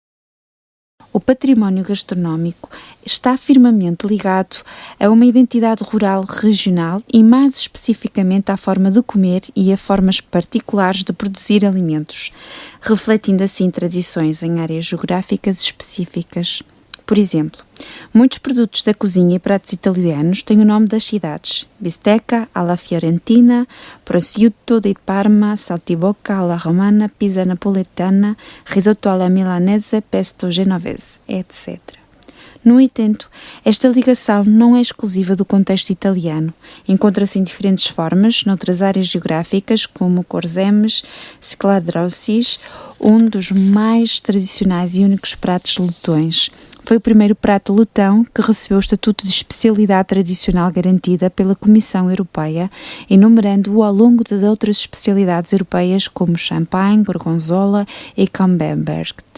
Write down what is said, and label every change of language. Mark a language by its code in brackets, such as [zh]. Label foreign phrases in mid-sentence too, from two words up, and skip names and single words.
[pt] O património gastronómico está firmemente ligado a uma identidade rural regional e mais especificamente à forma de comer e a formas particulares de produzir alimentos, refletindo assim tradições em áreas geográficas específicas. Por exemplo, muitos produtos da cozinha e pratos italianos têm o nome das cidades: bistecca alla fiorentina, prosciutto di Parma, saltimbocca alla romana, pizza napoletana, risotto alla milanese, pesto genovese, etc. No entanto, esta ligação não é exclusiva do contexto italiano. Encontra-se em diferentes formas noutras áreas geográficas, como corzemes, scladrossis, um dos mais tradicionais e únicos pratos letões, Foi o primeiro prato letão que recebeu o estatuto de especialidade tradicional garantida pela Comissão Europeia, enumerando-o ao longo de outras especialidades europeias como Champagne, Gorgonzola e Camembert.